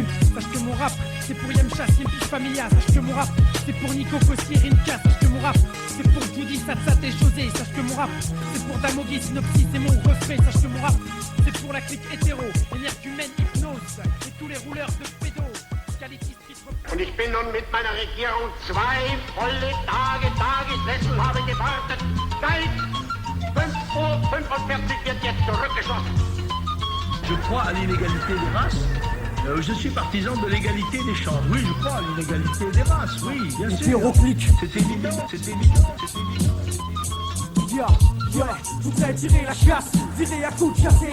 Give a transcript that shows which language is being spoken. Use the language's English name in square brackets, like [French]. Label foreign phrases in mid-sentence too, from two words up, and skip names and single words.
[French] Sache que mon rap, c'est pour Yamcha, c'est une fiche familiale. Sache que mon rap, c'est pour Nico Kossi et Rinka. Sache que mon rap, c'est pour Judy, Satsat et José. Sache que mon rap, c'est pour Damogi, Synopsis et mon refrain. Sache que mon rap, c'est pour la clique hétéro, énergumène, hypnose et tous les rouleurs de pédos. Quality Street. [German] Und ich bin nun mit meiner Regierung 2 volle Tage gesessen, habe gewartet. Seit 5:45 Uhr wird jetzt zurückgeschossen. [French] Je crois à l'inégalité des races. Je suis partisan de l'égalité des chances. Oui, je crois à l'inégalité des races. Oui, bien sûr. Hétéroclite. C'est évident, c'est évident, c'est évident. Voudrais tirer la chasse, virer à coups de chassé.